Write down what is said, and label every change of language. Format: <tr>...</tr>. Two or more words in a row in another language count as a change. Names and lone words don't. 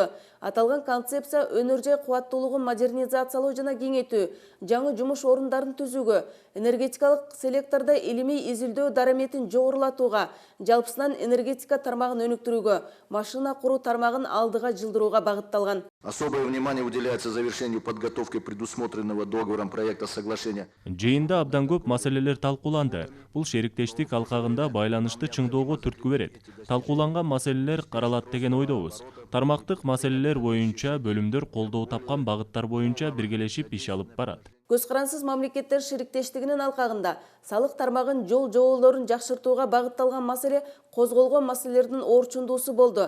<ky>Аталган концепция өнөр жай кубаттуулугун модернизациялоо жана кеңейтүү, жаңы жумуш орундарын түзүүгө, энергетикалык селектордо илимий изилдөө дараметин жогорулатууга, жалпысынан энергетика тармагын өнүктүрүүгө, машина куруу тармагын алдыга жылдырууга багытталган.</ky> <ru>Особое внимание уделяется завершению подготовки предусмотренного договором проекта соглашения.</ru> <ky>Жыйында абдан көп маселелер талкууланды. Бул шериктештик алкагында байланышты чыңдоого түрткү берет. Талкууланган маселелер каралат деген ойдобуз. Тармактык маселелер боюнча бөлүмдөр колдоо тапкан багыттар боюнча биргелешип иш алып барат. Көз карансыз мамлекеттер шериктештигинин алкагында салык тармагын жол жоболорун жакшыртууга багытталган маселе козголгон маселелердин оорчундуусу болду.</ky>